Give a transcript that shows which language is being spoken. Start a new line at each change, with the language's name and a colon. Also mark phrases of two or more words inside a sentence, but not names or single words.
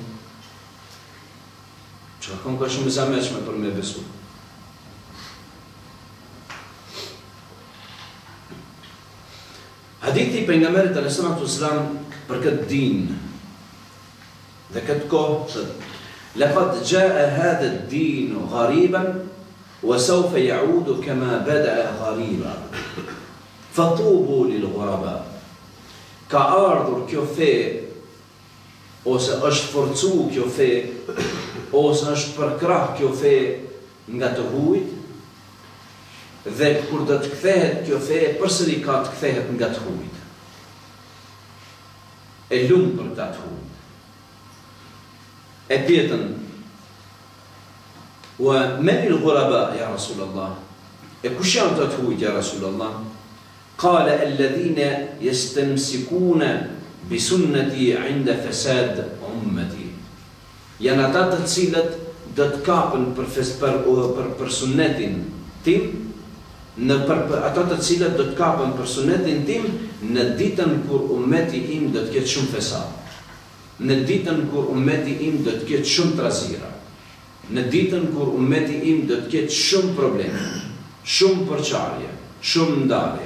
Albanian: Që kënë ka shumë zameqme për me besu. Hadithi i pejgamberit
Arabic: عليه الصلاة والسلام
Albanian: për këtë din dhe këtë kohë thotë:
Arabic: "لقد جاء هذا الدين غريبا وسوف يعود كما بدأ غريبا." فطوبى للغرباء.
Albanian: Ka ardhur kjo fe, ose është forcu kjo fe, ose është përkrah kjo fe, nga të huajt, dhe kur do të kthehet kjo fe, përsëri ka të kthehet nga të huajt. E lumë për ta të huajt. E pjetën,
Arabic: ومن الغرباء يا رسول الله.
Albanian: E kush janë të huajt
Arabic: يا رسول الله? قال الذين يستمسكون بسنتي عند فساد أمتي.
Albanian: Janë ata të cilët do të kapën për sunnetin tim, ata të cilët do të kapën për sunnetin tim në ditën kur ummeti im do të ketë shumë fesad, në ditën kur ummeti im do të ketë shumë trazira, në ditën kur ummeti im do të ketë shumë probleme, shumë përçarje, shumë ndarje.